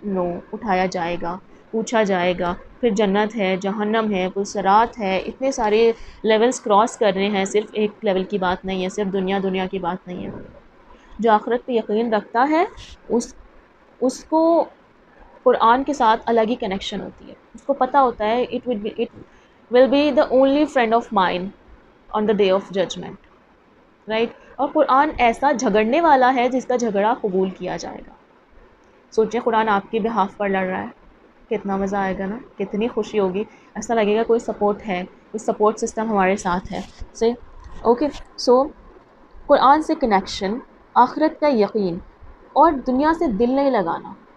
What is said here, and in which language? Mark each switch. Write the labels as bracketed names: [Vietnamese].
[Urdu] نو، اٹھایا جائے گا، پوچھا جائے گا، پھر جنت ہے، جہنم ہے، پھر صراط ہے. اتنے سارے لیولز کراس کر رہے ہیں، صرف ایک لیول کی بات نہیں ہے، صرف دنیا کی بات نہیں ہے. جو آخرت پہ یقین رکھتا ہے اس کو قرآن کے ساتھ الگ ہی کنیکشن ہوتی ہے. اس کو پتہ ہوتا ہے [English] it will be the only friend of mine on the day of judgment. Right. [Urdu] اور قرآن ایسا جھگڑنے والا ہے جس کا جھگڑا قبول کیا جائے گا. سوچیں قرآن آپ کے بہاف پر لڑ رہا ہے، کتنا مزہ آئے گا نا، کتنی خوشی ہوگی. ایسا لگے گا کوئی سپورٹ ہے، کوئی سپورٹ سسٹم ہمارے ساتھ ہے. اوکے. سو قرآن سے کنیکشن، آخرت کا یقین، اور دنیا سے دل نہیں لگانا.